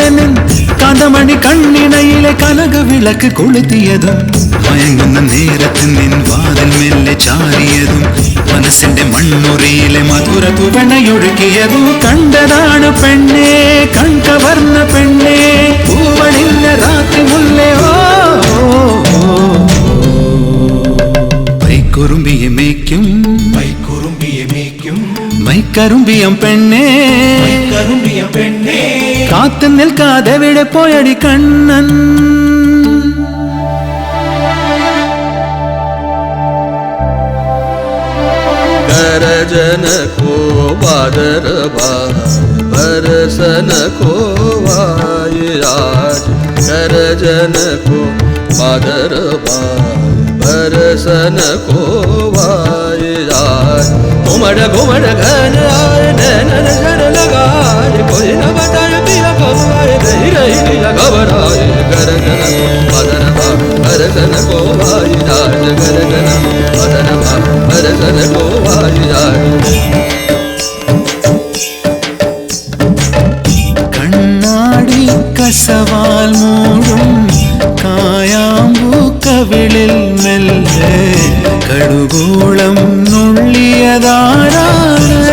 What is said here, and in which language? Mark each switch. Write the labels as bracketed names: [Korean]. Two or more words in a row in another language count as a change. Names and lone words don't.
[Malayalam] നിൻ കാന്തമണി കണ്ണിണയിലെ കനക വിളക്ക് കൊളുത്തിയതും മയങ്ങുന്ന നേരത്തിൽ നിൻ വാതിൽ മെല്ലെ ചാരിയതും മനസ്സിന്റെ മണ്ണുറിയിലെ മധുര തുവണയൊഴുകിയതും കണ്ടതാണ് പെണ്ണേ കൺകവർന്ന പെണ്ണേ പൂവണിഞ്ഞ രാത്രി മുല്ലേ ഓ പൈക്കുറുമ്പിയെ മേയ്ക്കും മൈക്കറുമ്പിയം പെണ്ണേ കാത്തു നിൽക്കാതെ എവിടെ പോയടി കണ്ണൻ [Hindi] गरजन को बादर बरसन को वायराज गरजन को बादर बरसन को वायराज घुमड़ घुमड़ घन आए नैन नजर लगाए कोई न बताए पिया कब आए गई रही पिया घबराए गरजन बादर बरसन को वायराज गरजन बादर बरसन को [Malayalam] കണ്ണാടി കസവാൽ മൂടും കായാമ്പൂ കവിളിൽ മെല്ലെ കടുകോളം നുള്ളിയതാരാണ്